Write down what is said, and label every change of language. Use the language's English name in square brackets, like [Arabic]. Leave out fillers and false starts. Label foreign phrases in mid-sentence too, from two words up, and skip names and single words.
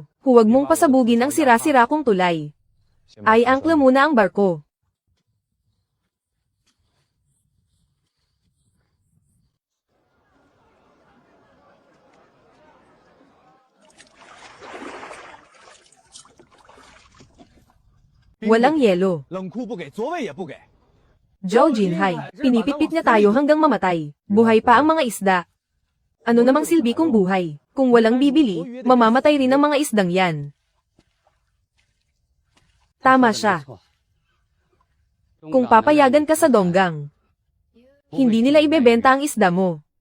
[Filipino] Huwag mong pasabugin ang sira-sira kong tulay. Ay angkla muna ang barko. Walang yelo. [Chinese] 冷库不给，座位也不给。 [Filipino] Zhao Jinhai, pinipitpit niya tayo hanggang mamatay. Buhay pa ang mga isda. Ano namang silbi kung buhay? Kung walang bibili, mamamatay rin ang mga isdang yan. Tama siya. Kung papayagan ka sa Donggang, hindi nila ibebenta ang isda mo.